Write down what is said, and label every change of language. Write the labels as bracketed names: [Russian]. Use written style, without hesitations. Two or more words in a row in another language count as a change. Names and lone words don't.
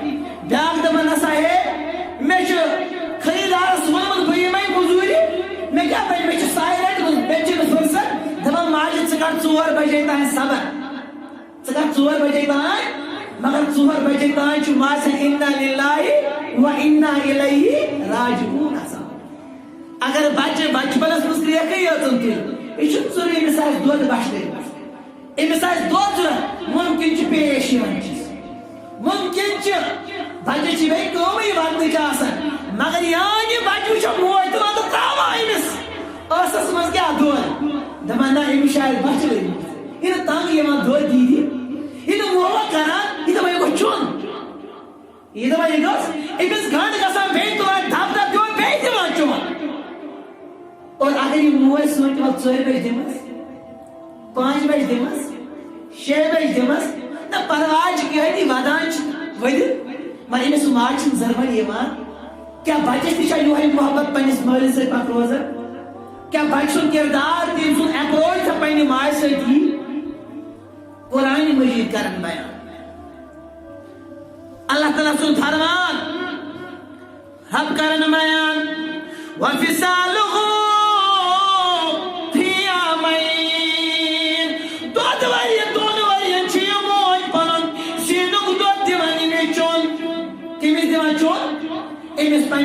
[Kashmiri] بیٛاکھ دپان نسا ہے مےٚ چھُ خریٖدارس ووٚنمُت بہٕ یِمے موٚزوٗرِ مےٚ کیٛاہ بنہِ مےٚ چھُ ساے رٔٹمٕژ مےٚ چھِنہٕ فٕرصت. دپان ماجہِ ژٕ کر 4 بجے تام صبر, ژٕ کر 4 بجے تام, مگر 4 بجے تام چھُ ماسہِ [Arabic] اِنّا لِلّٰهِ وَإِنّا إِلَيْهِ راجِعُونَ [Kashmiri] آسان. اگر بچہ بچپنس مز کریکھٕے یٲژن تُلہِ یہِ چھُنہٕ ضروٗری أمِس آسہِ دۄد بچھنٲوِتھ, أمِس آسہِ دۄد ضوٚرتھ مُمکِن چھُ پیش یِوان چیٖز, مُمکِن چھُ بچہ چھِ بیٚیہِ کٲمٕے واتنٕچ آسان مگر یانہِ بچہ وٕچھو موج تہِ وَنہِ تراوان أمِس ٲسس منٛز کیٛاہ دۄد دپان نہ أمِس چھِ آز بچہِ لٔجمٕژ یہِ نہٕ تنٛگ یِوان دۄد دیٖدی یہِ نہٕ مووا کران یہِ دپان یہِ گوٚژھ چیوٚن, یہِ دپان یہِ گوٚژھ أمِس گنٛڈ گژھان بیٚیہِ تُلان دب دب دِوان بیٚیہِ دِوان چیوٚن. اور اگر یہ موج سوچ وقت 4 بجے دمس 5 بجے دمس 6 بجے دمس نہ پرواز کہتی ودان ودت مگر امس ماج زربن یوان کیا بچس تہ یہ محبت پنس مالس ست پک روزان کیا بچ سن کردار تم سن اپروچ پنہ ماج ست یہ قرآن مجید کرن بیان. اللہ تعالیٰ سن فرمان رب کرن بیان وفصالہ امس